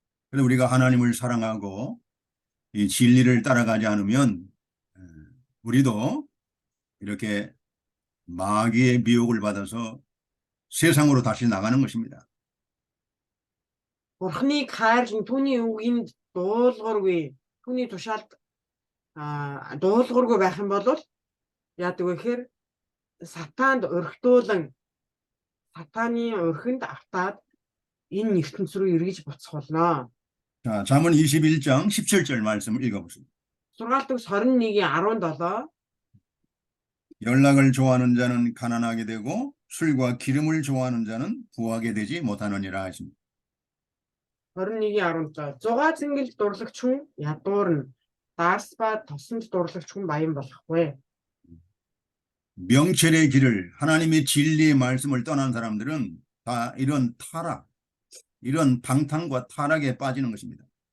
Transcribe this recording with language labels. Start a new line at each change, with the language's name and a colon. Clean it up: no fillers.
Korean: 그래서 우리가 하나님을 사랑하고 이 진리를 따라가지 않으면 우리도 이렇게 마귀의 미혹을 받아서 세상으로 다시 나가는 것입니다.
Mongolian: Бурхныг хайрлан түүний үгэнд дуулуургүй, түүний тушаалд дуулуургүй байх юм бол яадаг вэ гэхээр сатаанд өргөдүүлэн сатааны өрхөнд автаад энэ ертөнц рүү эргэж буцах болно.
Korean: 자, 잠언 21장 17절 말씀을 읽어보십니다.
Mongolian: Сургаалт өгс 21-ийн 17
Korean: 연락을 좋아하는 자는 가난하게 되고 술과 기름을 좋아하는 자는 부하게 되지 못하느니라 하십니다.
Mongolian: 21-ийн 17 зугаа цэнгэл дурлагч хүн ядуурна. Дарс ба тосонд дурлагч хүн баян болохгүй.
Korean: 명철의 길을 하나님의 진리의 말씀을 떠난 사람들은 다 이런 타락, 이런 방탕과 타락에 빠지는 것입니다.